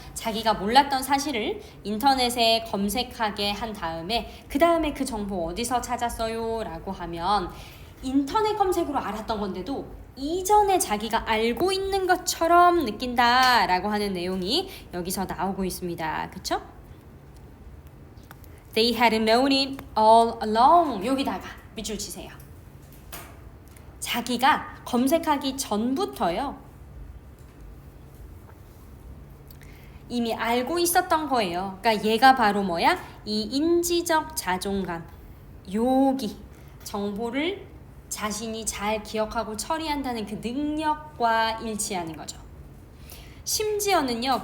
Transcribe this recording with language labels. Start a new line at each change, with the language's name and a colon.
Korean: 자기가 몰랐던 사실을 인터넷에 검색하게 한 다음에 그 다음에 그 정보 어디서 찾았어요? 라고 하면 인터넷 검색으로 알았던 건데도 이전에 자기가 알고 있는 것처럼 느낀다 라고 하는 내용이 여기서 나오고 있습니다. 그쵸?
English: They had known it all along.
Korean: 여기다가 밑줄 치세요. 자기가 검색하기 전부터요. 이미 알고 있었던 거예요. 그러니까 얘가 바로 뭐야? 이 인지적 자존감. 여기 정보를 자신이 잘 기억하고 처리한다는 그 능력과 일치하는 거죠. 심지어는요.